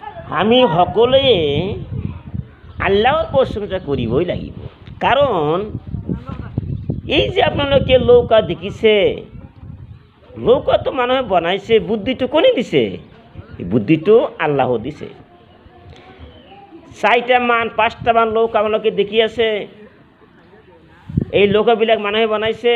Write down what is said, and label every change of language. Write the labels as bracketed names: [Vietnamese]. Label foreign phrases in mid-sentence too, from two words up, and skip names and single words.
[Assamese] আমি সকলে আল্লাহর প্রশংসা করিবই লাগিব। কারণ এই যে আপনালোকে নৌকা দেখিছে, নৌকা তো মানুহে বনাইছে, বুদ্ধিটো কোনে দিছে? এই বুদ্ধিটো আল্লাহ দিছে। 4টা মান 5টা মান নৌকা আপোনালোকে দেখি আছে, এই নৌকাবিলাক মানুহে বনাইছে।